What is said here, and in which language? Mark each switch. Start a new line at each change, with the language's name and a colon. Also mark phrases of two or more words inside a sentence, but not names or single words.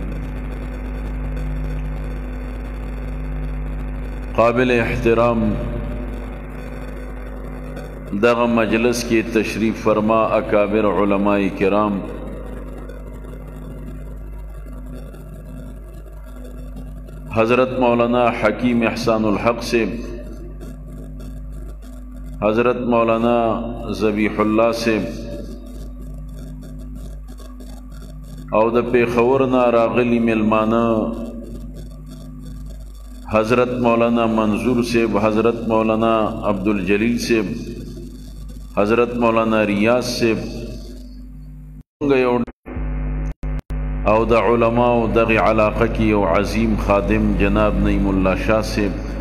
Pashto: قابل احترام دغه مجلس کی تشریف فرما اکابر علماء کرام، حضرت مولانا حکیم احسان الحق سے، حضرت مولانا ذبیح اللہ سے، او د پیښور نه راغلی ملمانه حضرت مولانا منظور صاحب، حضرت مولانا عبدالجلیل صاحب، حضرت مولانا ریاض صاحب او د علماء دغه علاقه کی او عظیم خادم جناب نعیم الله شاہ صاحب،